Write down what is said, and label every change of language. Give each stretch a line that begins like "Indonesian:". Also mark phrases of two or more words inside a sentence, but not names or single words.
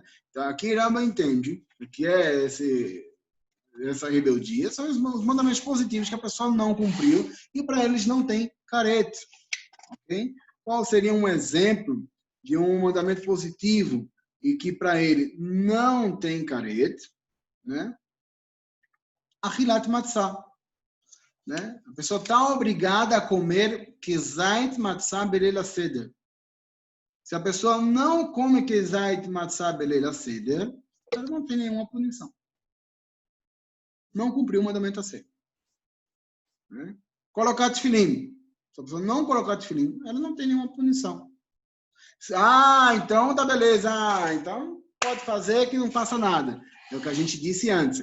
Portuguese: Então aqui Ramba entende o que é essa rebeldia, são os mandamentos positivos que a pessoa não cumpriu, e para eles não tem carete. Okay? Qual seria um exemplo de um mandamento positivo e que para ele não tem caret, né?
Hebrew: אכילת מצה,
Portuguese: né? A pessoa está obrigada a comer
Hebrew: כזית מצה בליל סדר.
Portuguese: Se a pessoa não come
Hebrew: כזית מצה בליל סדר,
Portuguese: ela não tem nenhuma punição. Não cumpriu o mandamento a ser. Né? Colocar tefilim. Se a pessoa não colocar tefilim, ela não tem nenhuma punição. Então tá beleza. Então pode fazer que não faça nada. É o que a gente disse antes.